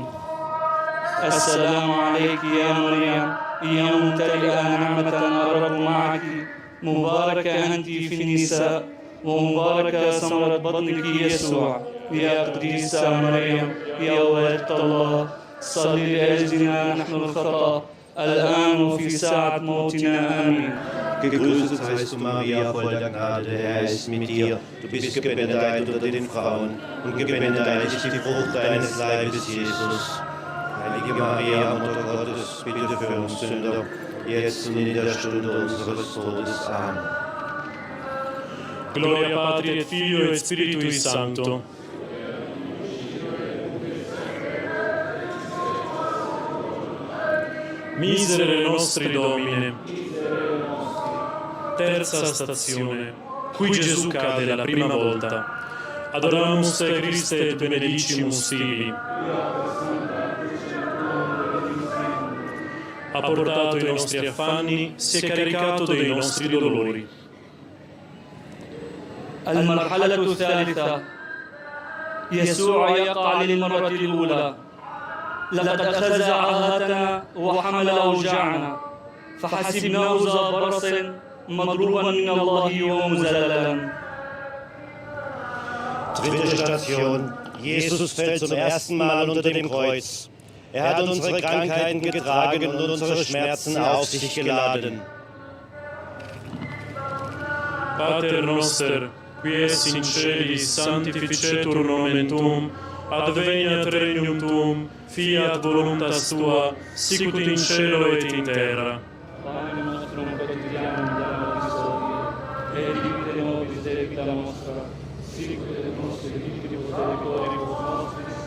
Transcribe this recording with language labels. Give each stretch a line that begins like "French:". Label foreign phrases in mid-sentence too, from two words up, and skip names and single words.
Arabic: السلام عليك يا مريم يا ممتلئة نعمة الرب معك مباركة أنت في النساء ومباركة ثمرة بطنك يسوع. يا قديسة مريم يا والدة الله صلي لأجلنا نحن الخطأ الآن وفي ساعة موتنا آمين.
German: Gegrüßet seist du, Maria, voll der Gnade, der Herr ist mit dir. Du bist gebenedeit unter den Frauen und gebenedeit ist die Frucht deines Leibes, Jesus. Heilige Maria, Mutter Gottes, bitte für uns Sünder, jetzt und in der Stunde unseres Todes. Amen.
Latin: Gloria Patri et Filio et Spiritui Sancto. Miserere nostri Domine.
Italian: Terza stazione. Qui Gesù cade la prima volta.
Latin: Adoramus te Christe et benedicimus tibi.
Italian: Ha portato i nostri affanni, si è caricato dei nostri dolori.
Arabic: المرحلة الثالثة يسوع يقع للمرة الأولى لقد أخذ عاهاتنا وحمل أوجاعنا فحسبناه ذا برص مضروبا من الله ومذللا.
German: Dritte Station. Jesus fällt zum ersten Mal unter dem Kreuz. Er hat unsere Krankheiten getragen und unsere Schmerzen auf sich geladen.
Latin: Pater noster, qui es in celis sanctificetur nomen tuum, adveniat regnum tuum, fiat voluntas tua, sicut in cielo et in terra. Pane nostrum quotidianum da nobis hodie, et dimitte nobis debita nostra, sicut et nos debitibus debitoribus nostris.